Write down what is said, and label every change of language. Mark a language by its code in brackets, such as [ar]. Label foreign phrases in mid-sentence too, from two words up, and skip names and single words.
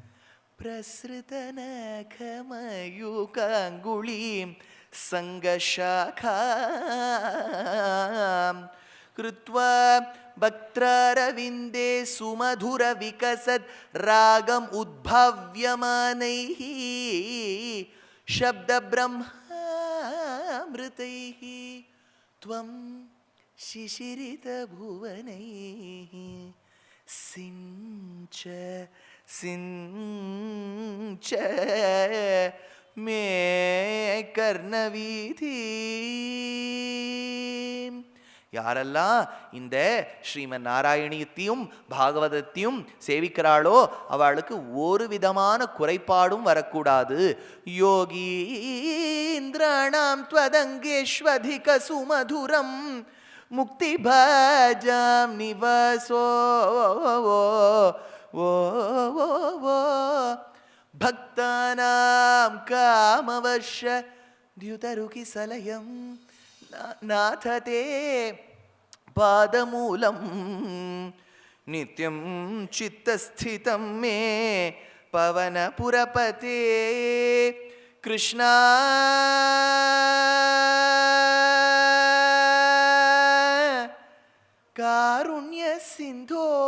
[sa] प्रसृतनखमयूखाङ्गुलीं सङ्गशाखां कृत्वा वक्त्रारविन्दे सुमधुर विकसद् रागम् उद्भाव्यमानैः शब्द ब्रह्मामृतैः त्वं शिशिरित भुवनैः सिञ्च सिञ्च मे कर्णवीथि. [ta] யாரெல்லாம் இந்த ஸ்ரீமன் நாராயணியத்தையும் பாகவதத்தையும் சேவிக்கிறாளோ அவளுக்கு ஒரு விதமான குறைபாடும் வரக்கூடாது. [sa] योगीन्द्राणां त्वदङ्गेष्वधिक सुमधुरं मुक्ति भाजां निवासो भक्तानां कामवर्ष द्युतरुकि सलयं नाथते पादमूलं नित्यं चित्तस्थितं मे पवनपुरपते कृष्णा कारुण्य सिंधो